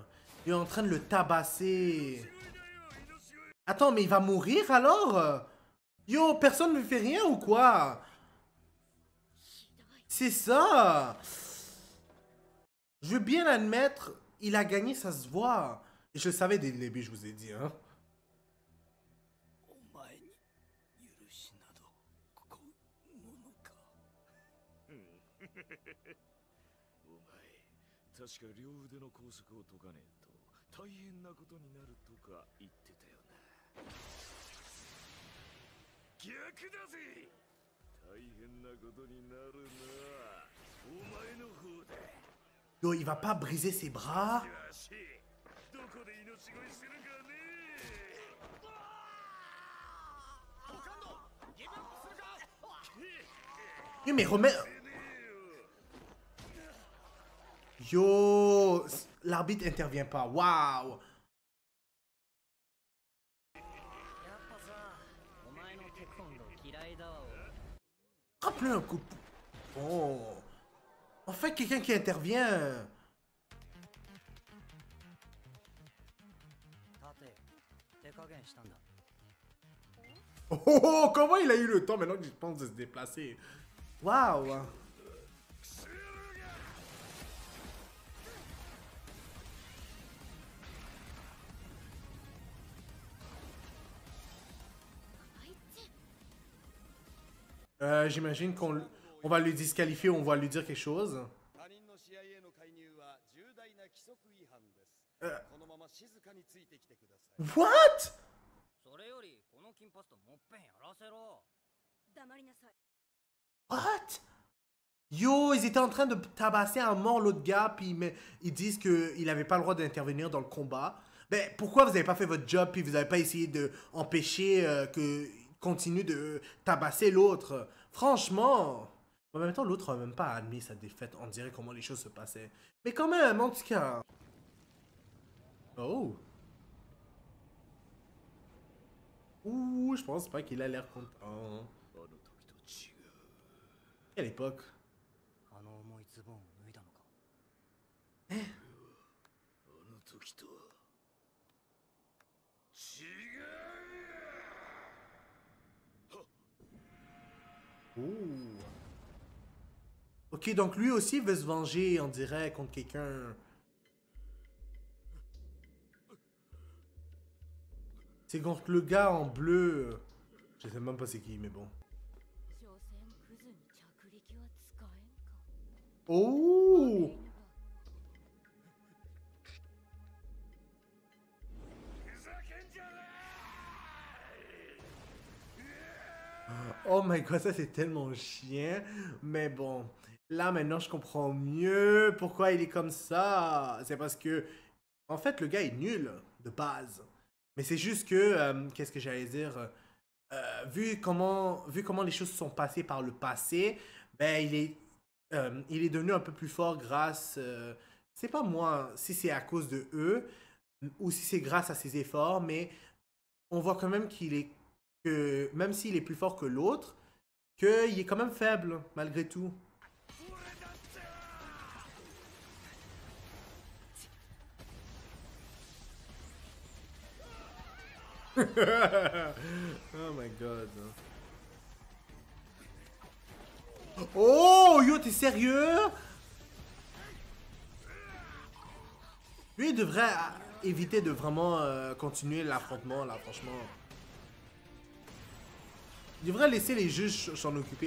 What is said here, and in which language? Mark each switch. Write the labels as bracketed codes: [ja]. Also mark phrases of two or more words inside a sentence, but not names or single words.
[fr] Il est en train de le tabasser. Attends, mais il va mourir alors? Yo, personne ne fait rien ou quoi? C'est ça. Je veux bien admettre, il a gagné, ça se voit. Et je le savais dès le début, je vous ai dit, hein. [ja] お前に許しなどここものか。お前、確か両腕の拘束を解かねえと大変なことになるとか言ってたよな。逆だぜ。大変なことになるな。お前の方だ。 [fr] Yo, il va pas briser ses bras. [ja] よし、どこで命乞いするかね。好感度ギブアップするか [fr] Yo, mais remets... Yo, l'arbitre intervient pas. Waouh. [ja] やっぱさ、お前のテコンドー嫌いだわ。 [fr] Rappelez un coup. Oh. Enfin, quelqu'un qui intervient. [ja] て手加減したんだ。 [fr] Oh, oh, oh, comment il a eu le temps maintenant que je pense de se déplacer? Waouh! J'imagine qu'on va lui disqualifier ou on va lui dire quelque chose. [ja] 他人の試合への介入は重大な規則違反です。このまま静かについてきてください。 What? それよりこの金髪ともっぺんやらせろ。黙りなさい。 What? [fr] Yo, ils étaient en train de tabasser à mort l'autre gars, puis ils disent qu'il avait pas le droit d'intervenir dans le combat. Ben, pourquoi vous avez pas fait votre job, puis vous avez pas essayé d'empêcher que continue de tabasser l'autre? Franchement. En même temps, l'autre a même pas admis sa défaite. On dirait comment les choses se passaient. Mais quand même, en tout cas. Oh. Ouh, je pense pas qu'il a l'air content. Quelle époque? [ja] あの重いズボンを脱いだのか。あの時とは違う。 Ouh. [fr] Ok, donc lui aussi veut se venger, on dirait, contre quelqu'un. C'est contre le gars en bleu. Je sais même pas c'est qui, mais bon. [ja] 所詮クズに着力は使えんか。 [en] Oh! Oh my god, [fr] ça c'est tellement chien. Mais bon, là maintenant je comprends mieux pourquoi il est comme ça. C'est parce que, en fait, le gars est nul de base. Mais c'est juste que, qu'est-ce que j'allais dire? Vu comment les choses sont passées par le passé, ben il est devenu un peu plus fort grâce. C'est pas moi si c'est à cause de eux ou si c'est grâce à ses efforts, mais on voit quand même que même s'il est plus fort que l'autre, qu'il est quand même faible malgré tout. [en] Oh my god. [fr] Oh, yo, t'es sérieux? Lui, il devrait éviter de vraiment continuer l'affrontement, là, franchement. Il devrait laisser les juges s'en occuper.